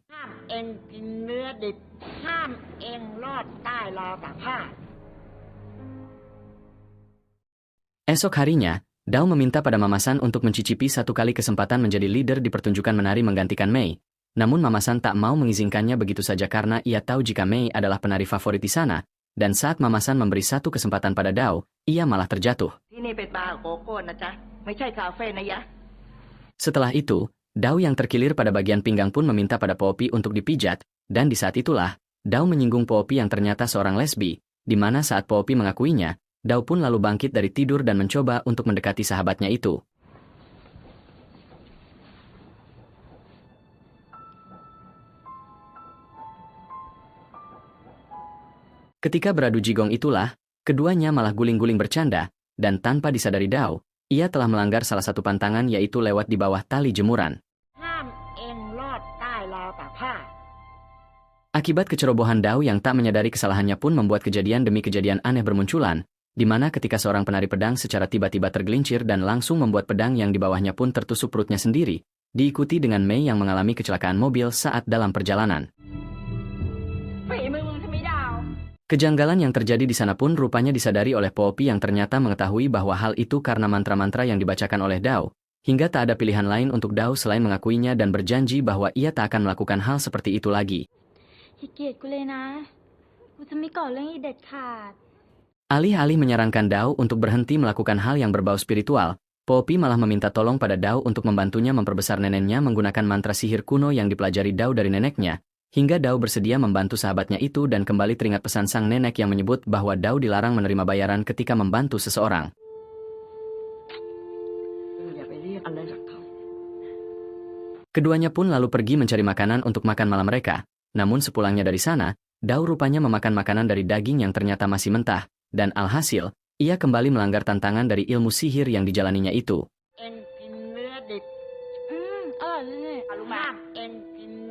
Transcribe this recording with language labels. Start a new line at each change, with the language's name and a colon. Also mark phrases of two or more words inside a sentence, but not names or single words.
Thai: ห้ามเองกินเนื้อดิบ ห้ามเองลอดใต้ราวตากผ้า
Indonesian: Esok harinya, Dao meminta pada Mama San untuk mencicipi satu kali kesempatan menjadi leader di pertunjukan menari menggantikan Mei. Namun Mama San tak mau mengizinkannya begitu saja karena ia tahu jika Mei adalah penari favorit di sana. Dan saat Mama San memberi satu kesempatan pada Dao, ia malah terjatuh.
Thai: ที่นี่เป็นบาร์โกโก้นะจ๊ะ ไม่ใช่คาเฟ่นะยะ
Indonesian: Setelah itu, Dao yang terkilir pada bagian pinggang pun meminta pada Poppy untuk dipijat, dan di saat itulah, Dao menyinggung Poppy yang ternyata seorang lesbi, di mana saat Poppy mengakuinya, Dao pun lalu bangkit dari tidur dan mencoba untuk mendekati sahabatnya itu. Ketika beradu jigong itulah, keduanya malah guling-guling bercanda, dan tanpa disadari Dao, ia telah melanggar salah satu pantangan yaitu lewat di bawah tali jemuran.
Thai: ห้ามเองลอดใต้ราวตากผ้า
Indonesian: Akibat kecerobohan Dao yang tak menyadari kesalahannya pun membuat kejadian demi kejadian aneh bermunculan, di mana ketika seorang penari pedang secara tiba-tiba tergelincir dan langsung membuat pedang yang di bawahnya pun tertusuk perutnya sendiri, diikuti dengan Mei yang mengalami kecelakaan mobil saat dalam perjalanan.
Thai: ฝีมือมึงใช่ไหมดาว
Indonesian: Kejanggalan yang terjadi di sana pun rupanya disadari oleh Poppy yang ternyata mengetahui bahwa hal itu karena mantra-mantra yang dibacakan oleh Dao, hingga tak ada pilihan lain untuk Dao selain mengakuinya dan berjanji bahwa ia tak akan melakukan hal seperti itu lagi.
Thai: อย่าเกลียดกูเลยนะ กูจะไม่ก่อเรื่องอีเด็ดขาด
Indonesian: Alih-alih menyarankan Dao untuk berhenti melakukan hal yang berbau spiritual, Poppy malah meminta tolong pada Dao untuk membantunya memperbesar neneknya menggunakan mantra sihir kuno yang dipelajari Dao dari neneknya, hingga Dao bersedia membantu sahabatnya itu dan kembali teringat pesan sang nenek yang menyebut bahwa Dao dilarang menerima bayaran ketika membantu seseorang.
Thai: อย่าไปเรียกอะไรจากเขา
Indonesian: Keduanya pun lalu pergi mencari makanan untuk makan malam mereka. Namun sepulangnya dari sana, Dao rupanya memakan makanan dari daging yang ternyata masih mentah, dan alhasil, ia kembali melanggar tantangan dari ilmu sihir yang dijalaninya itu.
Thai: เองกินเนื้อดิบ อร่อยเลยเนี่ย ห้ามเอง